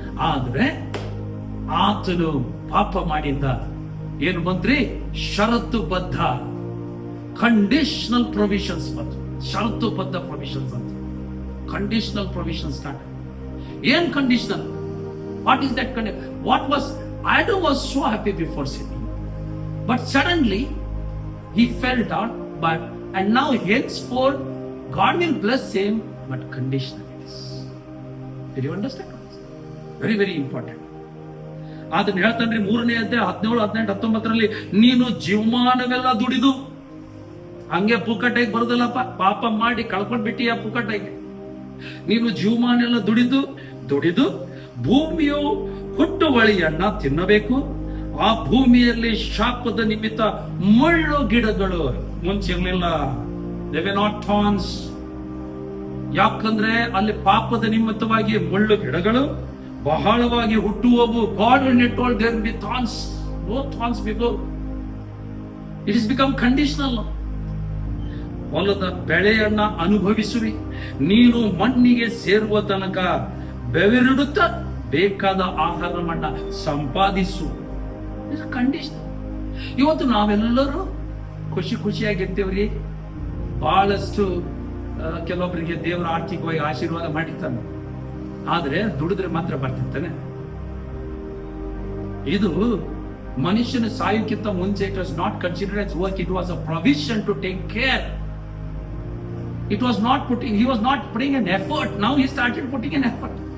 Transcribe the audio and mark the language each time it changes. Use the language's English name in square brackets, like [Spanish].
[Kannada] ಆದ್ರೆ ಆತನು ಪಾಪ ಮಾಡಿದ್ದ ಏನು ಬಂದ್ರಿ? ಷರತ್ತುಬದ್ಧ ಕಂಡೀಷನಲ್ ಪ್ರೊವಿಷನ್ಸ್ ಬಂತು. ಷರತ್ತುಬದ್ಧ ಪ್ರೊವಿಷನ್ಸ್ ಅಂತ, ಕಂಡೀಷನಲ್ ಪ್ರೊವಿಷನ್ಸ್ ಸ್ಟಾರ್ಟ್. ಏನ್ conditional? [English] What is that condition? What was Adam was so happy before sinning, but suddenly he fell down. And now henceforth God will bless him, but conditionally. Did you understand? Very, very important. [Kannada] ಅದನ್ನ ಹೇಳ್ತಾನ್ರಿ 3ನೇ ಅಧ್ಯಾಯ 17, 18, 19ರಲ್ಲಿ, ನೀನು ಜೀವಮಾನವೆಲ್ಲ ದುಡಿದು, ಹಂಗೆ ಪುಕ್ಕಟೆಗೆ ಬರೋದಲ್ಲಪ್ಪ, ಪಾಪ ಮಾಡಿ ಕಳ್ಕೊಂಡ್ ಬಿಟ್ಟಿಯ ಪುಕ್ಕಟೆಗೆ. ನೀನು ಜೀವಮಾನೆಲ್ಲ ದುಡಿದು ಭೂಮಿಯು ಹುಟ್ಟುವಳಿಯನ್ನ ತಿನ್ನಬೇಕು. ಆ ಭೂಮಿಯಲ್ಲಿ ಶಾಪದ ನಿಮಿತ್ತ ಮುಳ್ಳು ಗಿಡಗಳು ಮುಂಚೆ ಇರಲಿಲ್ಲ. [English] They were not thorns. [Kannada] ಯಾಕಂದ್ರೆ ಅಲ್ಲಿ ಪಾಪದ ನಿಮಿತ್ತವಾಗಿ ಮುಳ್ಳು ಗಿಡಗಳು ಬಹಳವಾಗಿ ಹುಟ್ಟುವವು. [English] God when he told there will be thorns, no thorns before. It has become conditional. [Kannada] ಹೊಲದ ಬೆಳೆಯನ್ನ ಅನುಭವಿಸುವಿ, ನೀನು ಮಣ್ಣಿಗೆ ಸೇರುವ ತನಕ ಬೆವರಿಡುತ್ತ ಬೇಕಾದ ಆಹಾರವನ್ನ ಸಂಪಾದಿಸು. ಕಂಡೀಷನ್. ಇವತ್ತು ನಾವೆಲ್ಲರೂ ಖುಷಿಯಾಗಿರ್ತೇವ್ರಿ. ಬಹಳಷ್ಟು ಕೆಲವೊಬ್ಬರಿಗೆ ದೇವರ ಆರ್ಥಿಕವಾಗಿ ಆಶೀರ್ವಾದ ಮಾಡಿರ್ತಾನೆ, ಆದ್ರೆ ದುಡಿದ್ರೆ ಮಾತ್ರ ಬರ್ತಿರ್ತಾನೆ. ಇದು ಮನುಷ್ಯನ ಸಾಯೋಕ್ಕಿಂತ ಮುಂಚೆ [English] It was not considered as work, it was a provision to take care. It was not he was not putting an effort. Now he started putting an effort.